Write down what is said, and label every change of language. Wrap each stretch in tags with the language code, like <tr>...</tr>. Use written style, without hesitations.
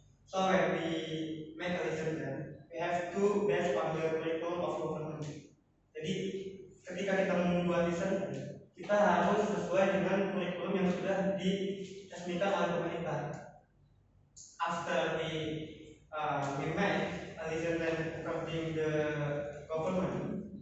<en>So when we make a lesson plan, we have to based on the curriculum of government.</en> <id>Jadi ketika kita membuat lesson plan, kita harus sesuai dengan kurikulum yang sudah diresmikan oleh pemerintah.</id> <en>After we make a lesson plan according the government,</en>